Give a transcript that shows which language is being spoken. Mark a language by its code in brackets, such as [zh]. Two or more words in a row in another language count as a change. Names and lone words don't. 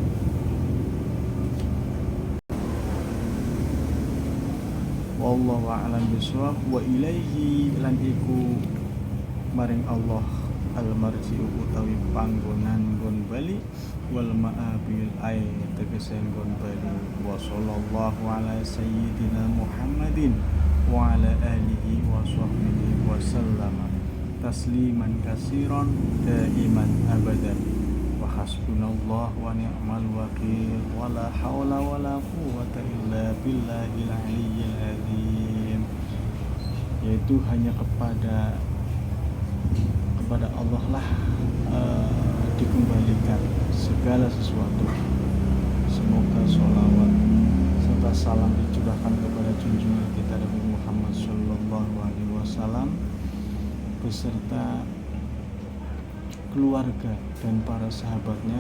[ar] والله أعلم بالصواب. وإليه [jv] lan iku maring Allah al-marji'u utawi panggonan nggon bali, [ar] والمآب أي [jv] tegese nggon bali. [ar] وصلى الله على سيدنا محمد وعلى آله وصحبه وسلم تسليما كثيرا دائما أبدا. وحسبنا الله ونعم الوكيل ولا حول ولا قوة إلا بالله العلي العظيم. [id] Yaitu hanya kepada Allah lah dikembalikan segala sesuatu. Semoga sholawat serta salam dicurahkan kepada junjungan kita Nabi Muhammad [ar] صلى الله عليه وسلم [id] beserta keluarga dan para sahabatnya.